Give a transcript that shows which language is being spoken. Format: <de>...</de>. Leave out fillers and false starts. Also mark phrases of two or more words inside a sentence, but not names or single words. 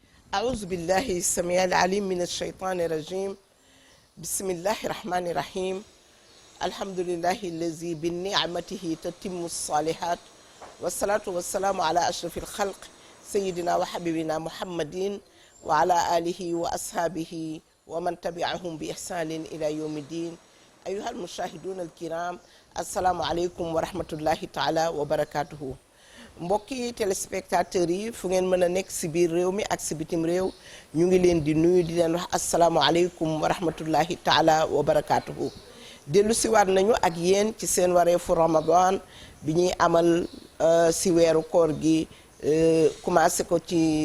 <ar>أعوذ بالله السميع العليم من الشيطان الرجيم بسم الله الرحمن الرحيم الحمد لله الذي بنعمته تتم الصالحات والصلاة والسلام على أشرف الخلق سيدنا وحبيبنا محمد وعلى آله وأصحابه ومن تبعهم بإحسان إلى يوم الدين أيها المشاهدون الكرام السلام عليكم ورحمة الله تعالى وبركاته</ar> <wo>mbokki téléspectateurs yi fu ngeen mën a nekk si biir réew mi ak si bitim réew ñu ngi leen di nuyu di leen wax</wo> <ar>السلام عليكم ورحمة الله تعالى وبركاته</ar> <wo>dellu si waat nañu ak yéen ci seen wareefu Ramadan bi ñuy amal si weeru koor gi commencé ko ci</wo>